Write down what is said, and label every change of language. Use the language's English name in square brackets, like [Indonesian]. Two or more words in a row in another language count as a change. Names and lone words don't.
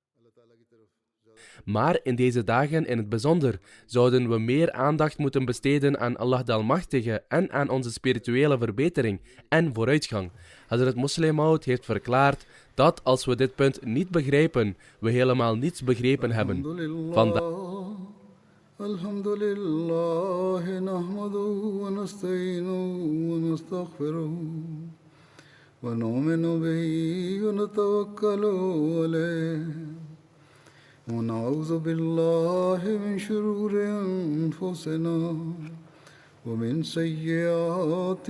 [Dutch] Maar in deze dagen in het bijzonder zouden we meer aandacht moeten besteden aan Allah de Almachtige en aan onze spirituele verbetering en vooruitgang. Hazrat Muslim Maud heeft verklaard dat als we dit punt niet begrijpen, we helemaal niets begrepen hebben. [Arabic] الحمد لله، نحمده ونستعينه ونستغفره ونؤمن به ونتوكل عليه. ونعوذ بالله من شرور أنفسنا ومن سيئات